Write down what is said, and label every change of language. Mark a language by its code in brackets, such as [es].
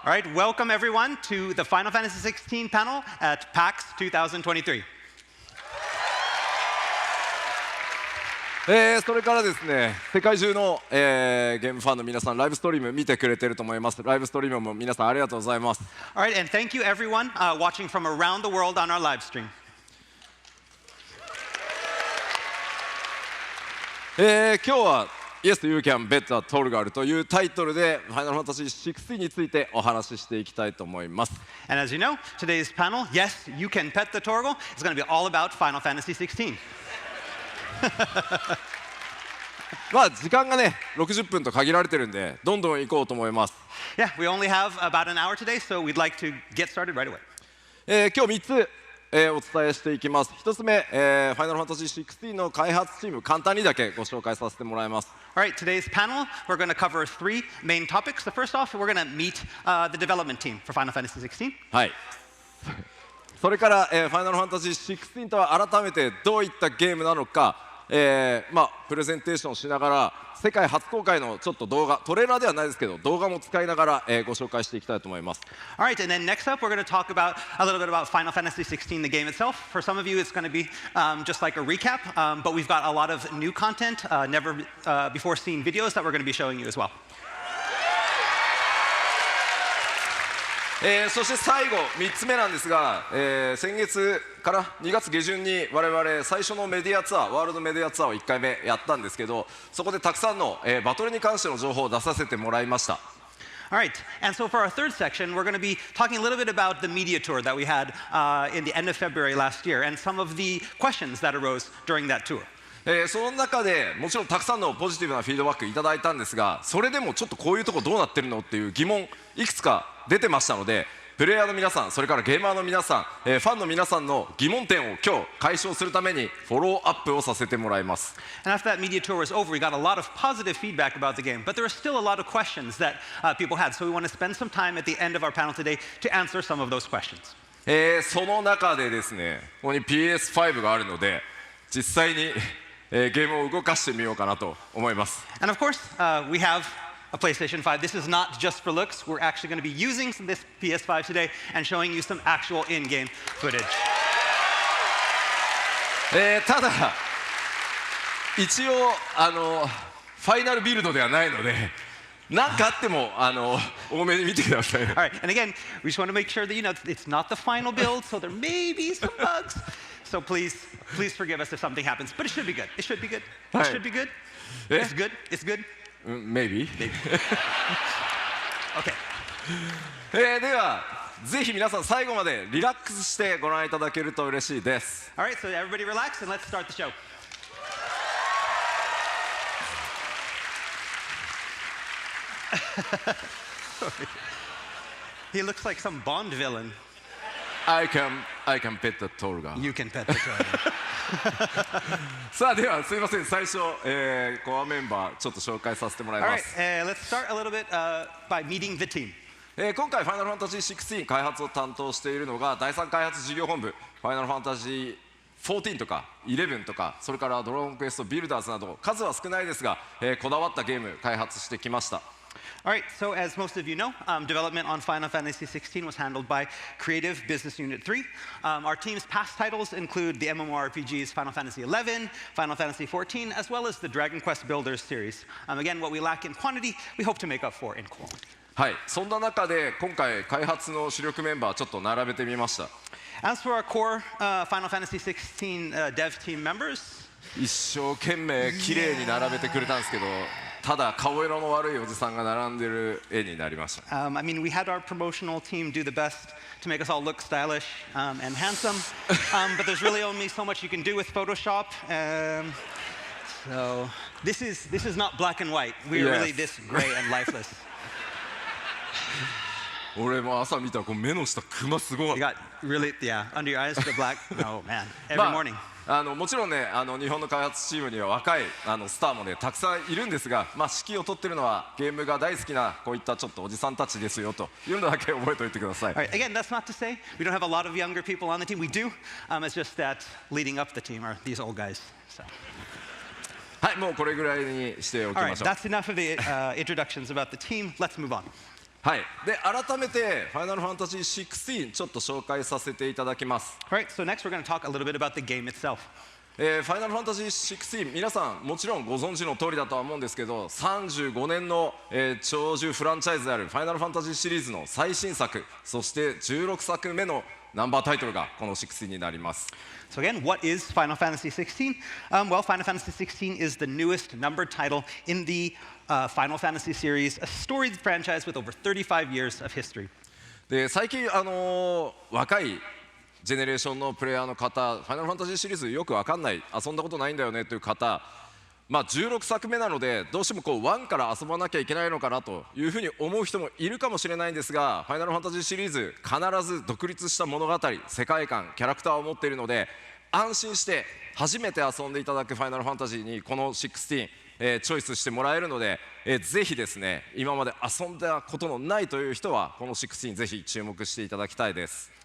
[en] All right, welcome everyone to the Final Fantasy XVI panel at PAX 2023. [ja] それからですね、世界中の、ゲームファンの皆さん、ライブストリーム見てくれてると思います。ライブストリームも皆さんありがとうございます。 [en] All right, and thank you everyone watching from around the world on our live stream. [ja] 今日は Yes, You Can Bet a Torgal というタイトルで Final Fantasy XVI についてお話ししていきたいと思います。 [en] And as you know, today's panel, Yes, You Can Pet the Torgal, is going to be all about Final Fantasy XVI. [ja] まあ時間がね60分と限られてるんでどんどん行こうと思います。 [en] Yeah, we only have about an hour today, so we'd like to get started right away. [ja] 今日3つ、お伝えしていきます。1つ目、Final Fantasy XVI の開発チーム簡単にだけご紹介させてもらいます。 [en] All right, today's panel, we're going to cover three main topics. The first off, we're going to meet the development team for Final Fantasy XVI. [ja] はい。それから、Final Fantasy XVI とは改めてどういったゲームなのか。プレゼンテーションしながら世界初公開のちょっと動画トレーラーではないですけど動画も使いながら、ご紹介していきたいと思います。 [en] All right, and then next up we're going to talk about a little bit about Final Fantasy XVI, the game itself. For some of you it's going to be just like a recap, but we've got a lot of new content, never before seen videos that we're going to be showing you as well. [ja] そして最後3つ目なんですが、先月から2月下旬に我々最初のメディアツアーワールドメディアツアーを1回目やったんですけどそこでたくさんの、バトルに関しての情報を出させてもらいました。 [en] All right, and so for our third section, we're going to be talking a little bit about the media tour that we had in the end of February last year and some of the questions that arose during that tour. [ja] その中でもちろんたくさんのポジティブなフィードバックいただいたんですがそれでもちょっとこういうとこどうなってるのっていう疑問いくつか出てましたのでプレイヤーの皆さんそれからゲーマーの皆さん、ファンの皆さんの疑問点を今日解消するためにフォローアップをさせてもらいます。 [en] And after that media tour was over, we got a lot of positive feedback about the game, but there were still a lot of questions that people had. So we want to spend some time at the end of our panel today to answer some of those questions. [ja] その中でですねここに PS5 があるので実際にゲームを動かしてみようかなと思います。 [en] And of course, we have a PlayStation 5. This is not just for looks. We're actually going to be using this PS5 today and showing you some actual in-game footage. [ja] ただ一応ファイナルビルドではないので何かあっても多めに見てください。 [en] All right, and again, we just want to make sure that you know it's not the final build, so there may be some bugs. So please forgive us if something happens, but it should be good. It should be good. It should be good. It's good. It's good. Maybe. Okay. [ja] ではぜひ皆さん最後までリラックスしてご覧いただけると嬉しいです。 [en] All right, so everybody relax and let's start the show. He looks like some Bond villain. I can pet the Torgal. You can pet the Torgal. [ja] さあではすいません最初、コアメンバーちょっと紹介させてもらい [en] All [ja] ま [en] right, [ja] す。 [en] let's start a little bit by meeting the team. [ja] 今回ファイナルファンタジー16開発を担当しているのが第3開発事業本部ファイナルファンタジー14とか11とかそれからドラゴンクエストビルダーズなど数は少ないですが、こだわったゲーム開発してきました。 [en] All right, so as most of you know, development on Final Fantasy XVI was handled by Creative Business Unit 3. Our team's past titles include the MMORPGs Final Fantasy XI, Final Fantasy XIV, as well as the Dragon Quest Builders series. Again, what we lack in quantity, we hope to make up for in quality. [ja] はい、そんな中で今回開発の主力メンバーちょっと並べてみました。 [en] As for our core Final Fantasy XVI dev team members, [ja] 一生懸命綺麗に並べてくれたんですけどただ顔色の悪いおじさんが並んでる絵になりました。 [en] I mean, we had our promotional team do the best to make us all look stylish and handsome, but there's really only so much you can do with Photoshop. So this is not black and white. We are really this gray and lifeless. [ja] 俺も朝見たらこう目の下クマすごかっ [en] You [ja] た。 [en] got really, yeah, under your eyes, the black. Oh man, every morning. [ja] もちろんね日本の開発チームには若いスターもねたくさんいるんですが、指揮を執ってるのはゲームが大好きなこういったちょっとおじさんたちですよというのだけ覚えておいてください。 [en] All right, again, that's not to say we don't have a lot of younger people on the team. We do. It's just that leading up the team are these old guys. So. [ja] はい、もうこれぐらいにしておき [en] All [ja] ま [en] right, [ja] しょう。 [en] that's enough of the introductions about the team. Let's move on. [ja] はい、で改めて「ファイナルファンタジー16」ちょっと紹介させていただきます。 [en] All right, so next we're going to talk a little bit about the game itself. [ja] ファイナルファンタジー16皆さんもちろんご存知の通りだとは思うんですけど35年の、長寿フランチャイズであるファイナルファンタジーシリーズの最新作そして16作目のナンバータイトルがこの16になります。 [en] So again, what is Final Fantasy XVI? Well, Final Fantasy XVI is the newest numbered title in the Final Fantasy series, a storied franchise with over 35 years of history. [ja] で最近、若いジェネレーションのプレイヤーの方ファイナルファンタジーシリーズよく分かんない遊んだことないんだよねという方、 16作目なのでどうしてもこう1から遊ばなきゃいけないのかなというふうに思う人もいるかもしれないんですがファイナルファンタジーシリーズ必ず独立した物語世界観キャラクターを持っているので安心して初めて遊んでいただくファイナルファンタジーにこの16、チョイスしてもらえるので、ぜひですね今まで遊んだことのないという人はこの16ぜひ注目していただきたいです。